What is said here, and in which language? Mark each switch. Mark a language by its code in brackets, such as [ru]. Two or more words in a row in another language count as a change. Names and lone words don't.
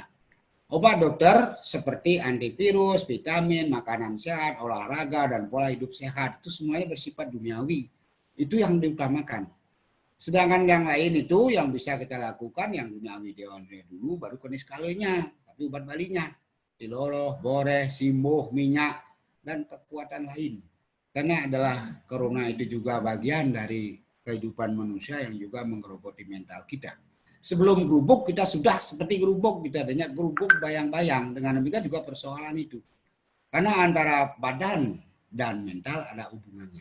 [id] Obat dokter seperti antivirus, vitamin, makanan sehat, olahraga, dan pola hidup sehat, itu semuanya bersifat duniawi. Itu yang diutamakan. Sedangkan yang lain itu yang bisa kita lakukan, yang duniawi dulu, baru keniskalenya, tapi obat balinya. [ban] Tiloloh, boreh, simbuh, minyak, [id] dan kekuatan lain. Karena adalah corona itu juga bagian dari kehidupan manusia yang juga menggerogoti mental kita. Sebelum gerubuk kita sudah seperti gerubuk, kita adanya gerubuk bayang-bayang. Dengan demikian juga persoalan itu. Karena antara badan dan mental ada hubungannya.